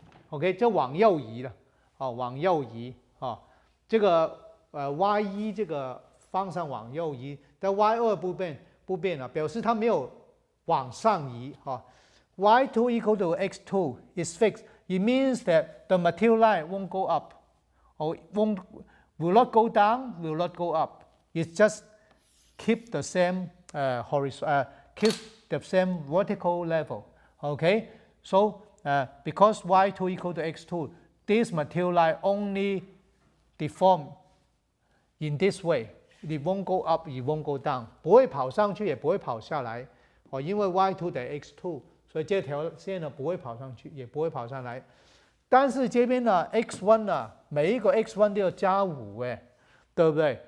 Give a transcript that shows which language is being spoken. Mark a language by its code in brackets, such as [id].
[zh] OK， 这往右移了，往右移，这个y1这个方向往右移，但 y2不变了，表示它没有往上移， [en] y2 equal to x2 is fixed. It means that the material line won't go up, or will not go down, will not go up. It just keep the same keep the same vertical level. Okay, so because y2 equal to x2, this material line only deform in this way. It won't go up, it won't go down. [zh] 不会跑上去，也不会跑下来。因为 y2 等于 x2，所以这条线呢不会跑上去，也不会跑上来。但是这边呢 x1 呢，每一个 x1 都要加5哎，对不对？